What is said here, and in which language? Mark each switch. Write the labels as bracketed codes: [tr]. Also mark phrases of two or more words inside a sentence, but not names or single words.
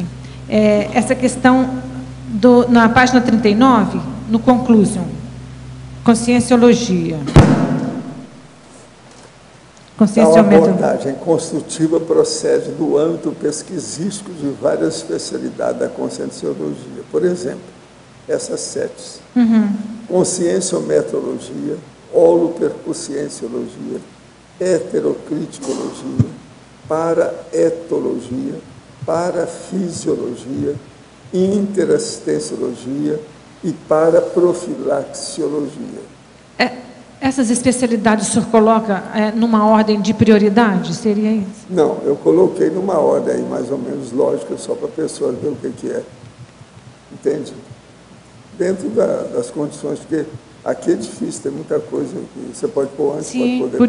[pt] Essa questão, na página 39, no conclusion, conscienciologia. A abordagem construtiva procede do âmbito pesquisístico de várias especialidades da conscienciologia. Por exemplo, essas 7. Conscienciometrologia, holoperconscienciologia, heterocriticologia, paraetologia, parafisiologia, interassistenciologia e paraprofilaxiologia. Essas especialidades o senhor coloca numa ordem de prioridade? Seria isso? Não, eu coloquei numa ordem aí mais ou menos lógica, só para a pessoa ver o que é. Entende? Dentro das condições, porque aqui é difícil, tem muita coisa que você pode pôr antes, pode pôr depois.